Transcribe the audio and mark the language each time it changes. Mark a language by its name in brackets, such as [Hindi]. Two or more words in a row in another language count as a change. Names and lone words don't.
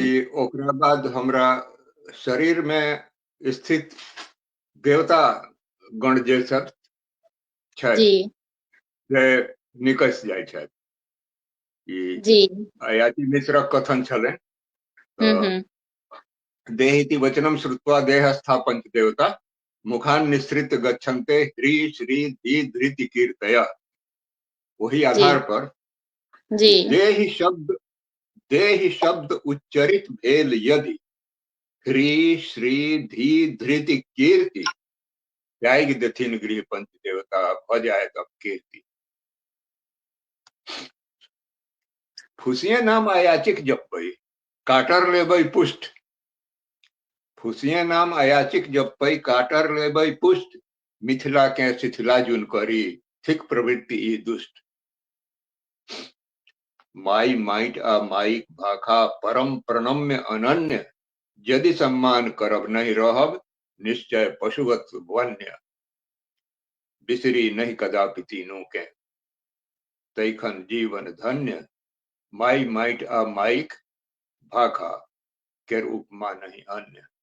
[Maithili] कि ओकरा बाद हमरा शरीर में स्थित देवता गण जे सब जी छथि से निकस जाइ छथि। ई जी। अयाची मिश्रक कथन छलै। हम्म। [Sanskrit] देहिति वचनम श्रुत्वा देहस्था पंचदेवता मुखान निसृत गच्छन्ते ह्री श्री धी धृति कीर्तया। [Maithili] वही जी। आधार पर जी। देहि शब्द उच्चरित भेल यदि ह्री श्री धी धृति कीर्ति त्याग देथिन गृह पंच देवता भ जाए तब कीर्ति। फुसिए नाम अयाचिक जपई काटर लेबै पुष्ट। फुसिए नाम अयाचिक जपई काटर लेबै पुष्ट मिथिला के शिथिला जुन करी थिक प्रवृत्ति ई दुष्ट। माई माइट आ माइक भाखा परम प्रणम्य अनन्य यदि सम्मान करब नहीं रहब निश्चय पशुवत वन्य। बिसरी नहीं कदापि तीनों के तैखन जीवन धन्य। माई माइट आ माइक भाखा केर उपमा नहीं अन्य।